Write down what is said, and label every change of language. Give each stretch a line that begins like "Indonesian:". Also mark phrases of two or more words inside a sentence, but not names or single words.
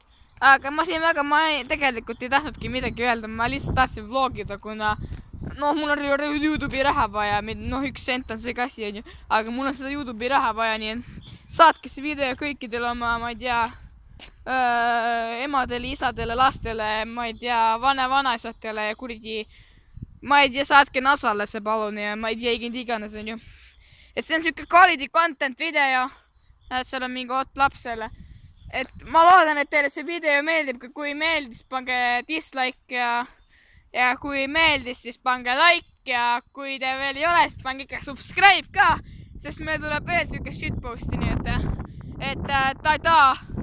Estonian: Aga ma tegelikult ei tahtnudki midagi öelda, ma lihtsalt tahtsin vlogida, kuna mul on YouTube'i raha vaja, 1 sent on see kasi, on ju, aga mul on seda YouTube'i raha vaja, nii et saatke see video kõikidele oma, ma ei tea, emadele, isadele, lastele, ma ei tea, vanaisatele ja kuradi, ma ei tea, saatke Nasale see palun ja ma ei tea, iganes, on ju. Et see on siuke
English: quality content video,
Estonian: et seal on mingi hot lapsele. Et ma loodan, et teile see video meeldib, kui meeldis, pange dislike ja kui meeldis, siis pange like ja kui te veel ei ole, siis pange ikka subscribe ka, sest meil tuleb veel siuke shitposti, nii et ta-taa!